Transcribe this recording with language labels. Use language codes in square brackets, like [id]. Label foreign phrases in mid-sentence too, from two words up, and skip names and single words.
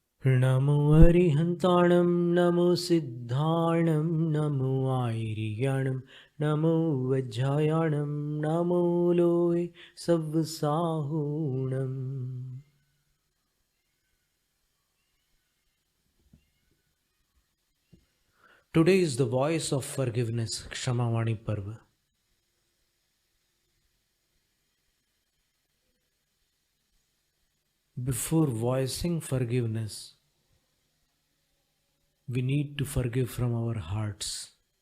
[pra] Namo Arihantanam, Namo Siddhanam, Namo Airiyanam, Namo Vajjayanam, Namo Loe Savvasahunam. [en] Today is the voice of forgiveness, Kshamavani Parva. Before voicing forgiveness, we need to forgive from our hearts.